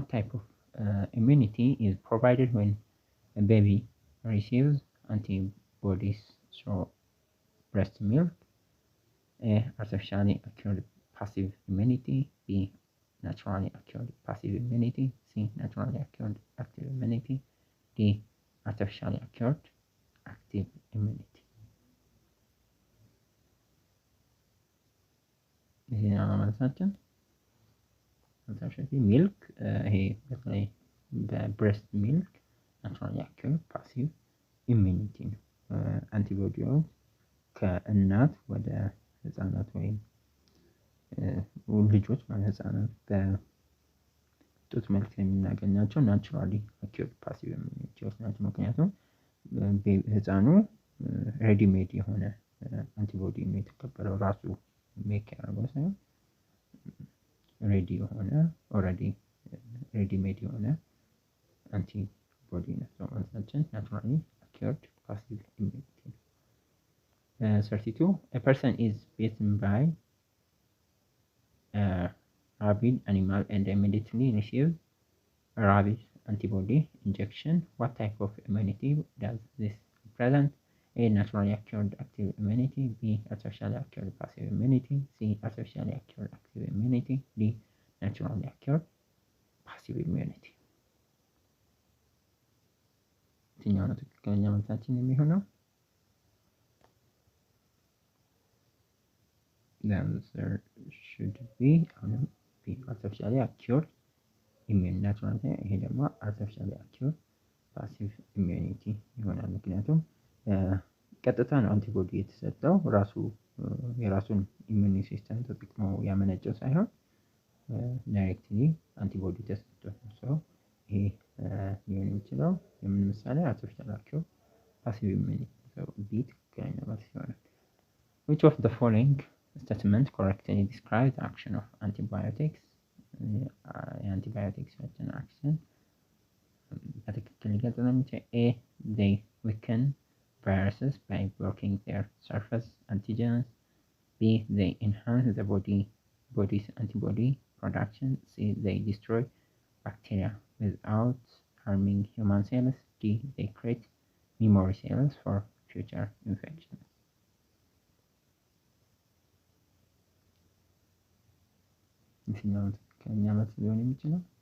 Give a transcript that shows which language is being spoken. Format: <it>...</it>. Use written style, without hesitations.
<en>What type of immunity is provided when a baby receives antibodies through breast milk? A. Artificially acquired passive immunity. B. Naturally acquired passive immunity. C. Naturally acquired active immunity. D. Artificially acquired active immunity.</en> <am>ይሄ ነው መልሳችን። ሚልክ ይሄ በተለይ በብሬስት ሚልክ ናቹራሊ አኪውርድ ፓሲቭ ኢሚኒቲ ነው። አንቲቦዲዎች ከእናት ወደ ህፃናት ወይም ልጆች ማለት ህፃናት በጡት መልክ የምናገኛቸው ናቹራሊ አኪውርድ ፓሲቭ ኢሚኒቲዎች ናቸው። ምክንያቱም ህፃኑ ሬዲሜድ የሆነ አንቲቦዲ ነው የተቀበለው፣ ራሱ ሜክ ያደረገው ሳይሆን ሬዲ የሆነ ኦልሬዲ ሬዲሜድ የሆነ አንቲቦዲ ነው። መልሳችን ናቹራሊ አኪውርድ ፓሲቭ ኢሚኒቲ ነው። 32.</am> <en>A person is bitten by a rabid animal and immediately receives a rabies antibody injection. What type of immunity does this represent? A. Naturally acquired active immunity. B. Artificially acquired passive immunity. C. Artificially acquired active immunity. D. Naturally acquired passive immunity.</en> <am>የትኛው ነው ትክክለኛ መልሳችን የሚሆነው? The answer should be B. Artificially acquired immune natural ይሄ ደግሞ artificially acquired passive immunity ይሆናል። ምክንያቱም ቀጥታ ነው አንቲቦዲ የተሰጠው፣ ራሱ የራሱን ኢሚዩን ሲስተም ተጠቅሞ ያመነጨው ሳይሆን ዳይሬክትሊ አንቲቦዲ ተሰጥቷል። ሰው ይሄ ሊሆን የሚችለው የምን ምሳሌ አርቲፊሻል አኪውርድ ፓሲቭ ኢሚዩኒቲ ቢ ትክክለኛ መልስ ይሆናል። Which of the following statement correctly describes the action of antibiotics? የአንቲባዮቲክስ አክሽን በትክክል ሊገልጽ ነው የሚችለው?</am> <en>A. They weaken viruses by blocking their surface antigens. B. They enhance the body's antibody production. C. They destroy bacteria without harming human cells. D. They create memory cells for future infections.</en> <am>የትኛው ትክክለኛ መልስ ሊሆን የሚችለው?</am>